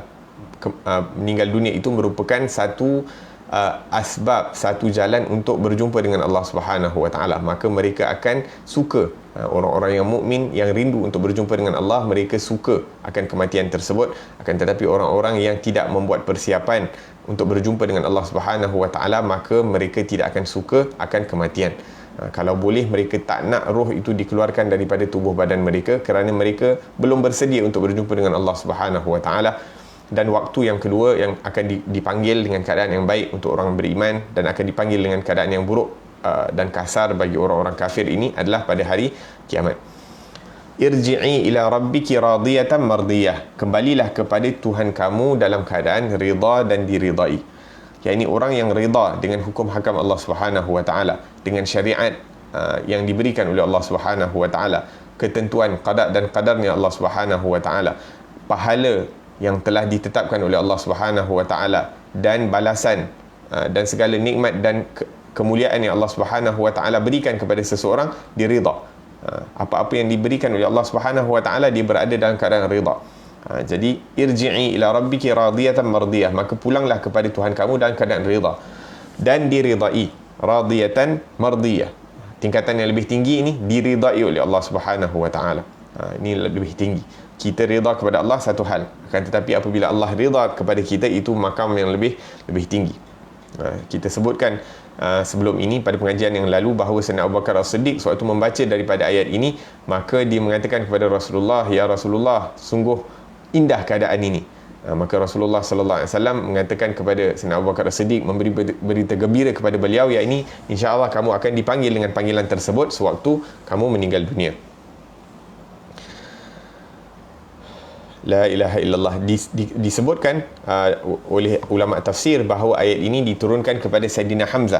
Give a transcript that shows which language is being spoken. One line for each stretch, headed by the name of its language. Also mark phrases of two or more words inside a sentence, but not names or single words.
Malay: Meninggal dunia itu merupakan satu asbab, satu jalan untuk berjumpa dengan Allah
Arabic: سبحانه وتعالى.
Malay: Maka mereka akan suka, orang-orang yang mukmin yang rindu untuk berjumpa dengan Allah, mereka suka akan kematian tersebut. Akan tetapi orang-orang yang tidak membuat persiapan untuk berjumpa dengan Allah
Arabic: سبحانه وتعالى,
Malay: maka mereka tidak akan suka akan kematian. Kalau boleh mereka tak nak roh itu dikeluarkan daripada tubuh badan mereka, kerana mereka belum bersedia untuk berjumpa dengan Allah
Arabic: سبحانه وتعالى.
Malay: Dan waktu yang kedua yang akan dipanggil dengan keadaan yang baik untuk orang beriman, dan akan dipanggil dengan keadaan yang buruk dan kasar bagi orang-orang kafir ini adalah pada hari kiamat.
Arabic: ارجعي إلى ربك راضية مرضية,
Malay: kembalilah kepada Tuhan kamu dalam keadaan rida dan diridai. Iaitu orang yang rida dengan hukum hakam Allah
Arabic: سبحانه وتعالى,
Malay: dengan syariat yang diberikan oleh Allah
Arabic: سبحانه وتعالى,
Malay: ketentuan qada dan qadarnya Allah
Arabic: سبحانه وتعالى,
Malay: pahala yang telah ditetapkan oleh Allah
Arabic: سبحانه وتعالى,
Malay: dan balasan dan segala nikmat dan kemuliaan yang Allah
Arabic: سبحانه وتعالى
Malay: berikan kepada seseorang, dirida. Apa-apa yang diberikan oleh Allah
Arabic: سبحانه وتعالى,
Malay: dia berada dalam keadaan rida.
Arabic: Jadi ارجعي إلى ربك راضية مرضية,
Malay: maka pulanglah kepada Tuhan kamu dalam keadaan rida dan diridai.
Arabic: راضية مرضية,
Malay: tingkatan yang lebih tinggi ini, diridai oleh Allah
Arabic: سبحانه وتعالى.
Malay: Ini lebih tinggi. Kita rida kepada Allah satu hal, akan tetapi apabila Allah rida kepada kita, itu makam yang lebih tinggi. Kita sebutkan sebelum ini pada pengajian yang lalu bahawa Sayyidina Abu Bakar As-Siddiq sewaktu membaca daripada ayat ini, maka dia mengatakan kepada Rasulullah, ya Rasulullah, sungguh indah keadaan ini. Maka Rasulullah
Arabic: صلى الله عليه وسلم
Malay: mengatakan kepada Sayyidina Abu Bakar As-Siddiq, memberi berita gembira kepada beliau, yakni insya-Allah kamu akan dipanggil dengan panggilan tersebut sewaktu kamu meninggal dunia.
Arabic: لا إله إلا الله.
Malay: Disebutkan oleh ulama tafsir bahawa ayat ini diturunkan kepada Sayyidina Hamzah.